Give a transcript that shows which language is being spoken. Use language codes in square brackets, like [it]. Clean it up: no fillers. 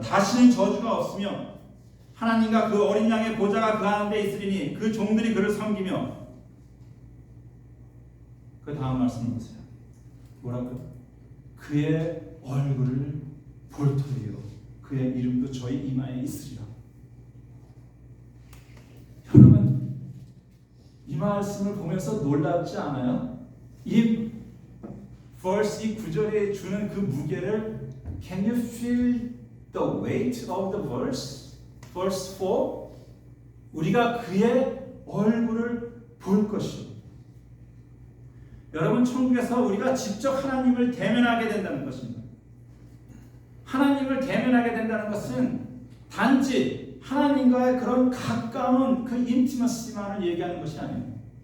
[ko] 다시는 저주가 없으며 하나님과 그 어린 양의 보좌가 그 가운데 있으리니 그 종들이 그를 섬기며, 그 다음 말씀을 보세요. 뭐라고요? 그의 얼굴을 볼 터이요 그의 이름도 저희 이마에 있으리라. 여러분, 이 말씀을 보면서 놀랍지 않아요? [en] 이 verse, [ko] 이 구절에 주는 그 무게를, [en] can you feel the weight of the verse? [ko] verse 4, 우리가 그의 얼굴을 볼 것이요. 여러분, 천국에서 우리가 직접 하나님을 대면하게 된다는 것입니다. 하나님을 대면하게 된다는 것은 단지 하나님과의 그런 가까운 그 인티머시만을 얘기하는 것이 아닙니다.